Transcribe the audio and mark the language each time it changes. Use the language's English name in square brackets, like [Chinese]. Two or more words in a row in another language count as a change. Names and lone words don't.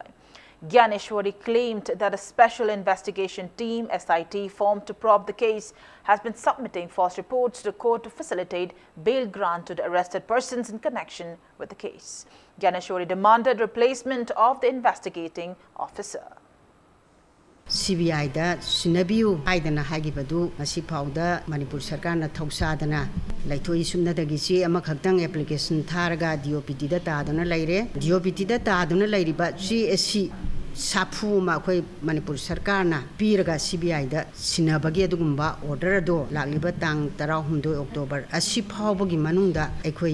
[English] Gyaneshwari claimed that a special investigation team, SIT, formed to probe the case has been submitting false reports to the court to facilitate bail grant to the arrested persons in connection with the case. Gyaneshwari demanded replacement of the investigating officer. [Manipuri] CBI da sinabiu haidana hagibadu masi pauda Manipur sarkar na thausadana laithoi sumna dagi che ama khaktang application tharaga DOPT da taduna laire DOPT da taduna lairiba CSC sapu ma khoi Manipur sarkar na piraga CBI da sinabagi adugumba order do lagliba tang 16 October asi phawbagi manungda ekhoi